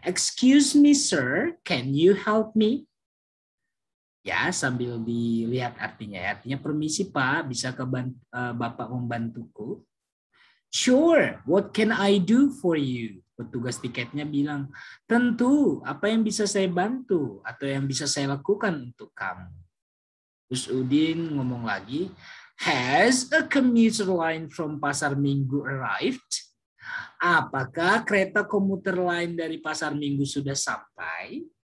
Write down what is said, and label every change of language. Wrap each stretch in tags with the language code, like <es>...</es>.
<en>Excuse me, sir, can you help me?</en> <id>Ya, sambil dilihat artinya ya. Artinya permisi Pak, bisa ke Bapak membantuku?</id> <en>Sure, what can I do for you?</en> <id>Petugas tiketnya bilang, tentu, apa yang bisa saya bantu atau yang bisa saya lakukan untuk kamu? Terus Udin ngomong lagi,</id> <en>has a commuter line from Pasar Minggu arrived?</en> <id>Apakah kereta komuter lain dari Pasar Minggu sudah sampai?</id>